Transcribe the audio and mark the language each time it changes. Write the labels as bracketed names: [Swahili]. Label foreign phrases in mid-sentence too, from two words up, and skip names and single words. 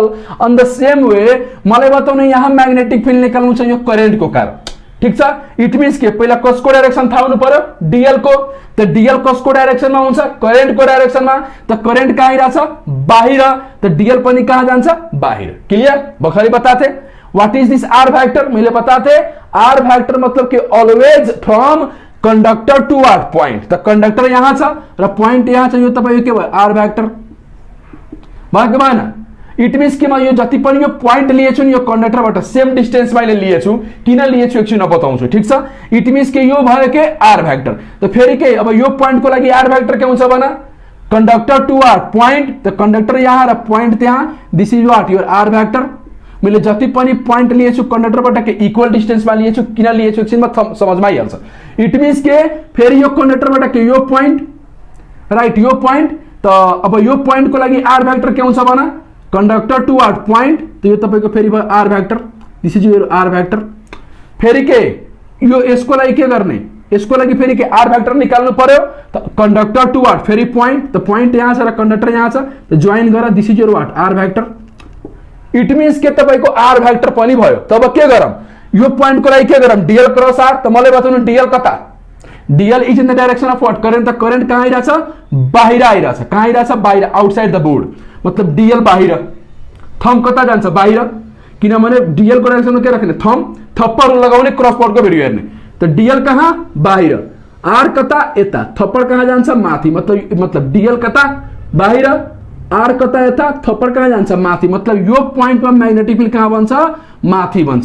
[English] on the same way [Nepali] मलाई बताउनु यहाँ [English] magnetic field [Nepali] निकाल्नु छ यो करेन्टको कारण ठीक छ। [English] it means [Nepali] के पहिला कसको डाइरेक्सन थाहा हुनु पर्यो डीएल को। त डीएल कसको डाइरेक्सनमा हुन्छ करेन्टको डाइरेक्सनमा। त करेन्ट कहाँ आइरहेछ बाहिर त डीएल पनि कहाँ जान्छ बाहिर। [English] क्लियर [Nepali] भर्खरै बताथे [English] what is this R factor [Nepali] मैले बताते [English] R factor [Nepali] मतलब कि [English] always from conductor to what point. [Nepali] त कंडक्टर यहाँ छ र पॉइंट यहाँ छ यो तपाईको के भयो [English] R factor [Nepali] भयो कि भएन। [English] it means [Nepali] कि म यो जति पनि यो पोइन्ट लिएछु नि यो कन्डक्टरबाट [English] same distance [Nepali] मैले लिएछु, किन लिएछु एकछिन बताउँछु, ठीक छ। [English] it means [Nepali] कि यो भयो के [English] R vector. [Nepali] त फेरि के अब यो पोइन्टको लागि [English] R vector [Nepali] के हुन्छ भन, [English] conductor to R point, [Nepali] तो कंडक्टर यहाँ र पॉइंट त्यहाँ, [English] this is what your R vector. [Nepali] मैले जति पनि पॉइंट लिएछु कंडक्टरबाट के इक्वल डिस्टेन्समा लिएछु, किन लिएछु एकछिनमा समझमा आइहाल्छ। [English] it means [Nepali] के फेरि यो कंडक्टरबाट के यो पॉइंट, राइट यो पॉइंट, त अब यो पॉइंट को लागि [English] R vector [Nepali] के हुन्छ भन, [English] conductor to R point, [Nepali] तो यो तपाईको फेरि भयो [English] R vector, this is your R vector. [Nepali] फेरि के यो यसको लागि के गर्ने, इसको लागि फेरि के [English] R vector [Nepali] निकाल्नु पर्यो, त [English] conductor to R [Nepali] फेरि पॉइंट, त पॉइंट यहाँ छ र कंडक्टर यहाँ छ, त जोइन गर, [English] this is your what R vector. it means [Nepali] के तपाईको [English] R vector [Nepali] पनि भयो। तब के गरम, यो पॉइंट को लागि के गरम, [English] dL cross R. [Nepali] त मलाई बताउनु डीएल कता, [English] dL is in the direction of what current, [Nepali] त करेन्ट कहाँ आइराछ, बाहिर आइराछ, कहाँ आइराछ, बाहिर, [English] outside the board, [Nepali] मतलब डीएल बाहिर, थंब कता जान्छ बाहिर, किनभने डीएल को डाइरेक्सनमा के राख्ने थंब, थप्पड लगाउने क्रस बोर्डको भिडियो हेर्ने, तो डीएल कहाँ बाहिर, आर कता यता, थप्पड कहाँ जान्छ माथि, मतलब डीएल कता बाहिर, आर कता यता, थप्पड कहाँ जान्छ माथि, मतलब यो पोइन्टमा [English] magnetic field [Nepali] कहाँ बन्छ, माथि बन्छ।